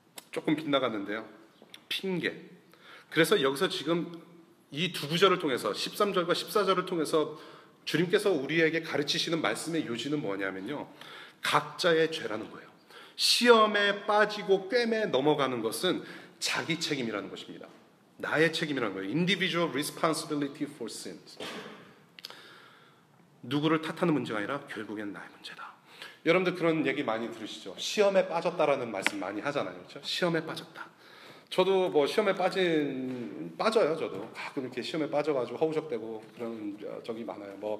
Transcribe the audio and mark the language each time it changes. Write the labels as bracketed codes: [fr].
[ko] 조금 빗나갔는데요. 핑계. 그래서 여기서 지금 이 두 구절을 통해서 13절과 14절을 통해서 주님께서 우리에게 가르치시는 말씀의 요지는 뭐냐면요. 각자의 죄라는 거예요. 시험에 빠지고 꿰매 넘어가는 것은 자기 책임이라는 것입니다. 나의 책임이라는 거예요. [en] Individual responsibility for sins. [ko] 누구를 탓하는 문제가 아니라 결국엔 나의 문제다. 여러분들 그런 얘기 많이 들으시죠? 시험에 빠졌다라는 말씀 많이 하잖아요. 그렇죠? 시험에 빠졌다. 저도 시험에 빠져요. 저도 가끔 이렇게 시험에 빠져가지고 허우적대고 그런 적이 많아요.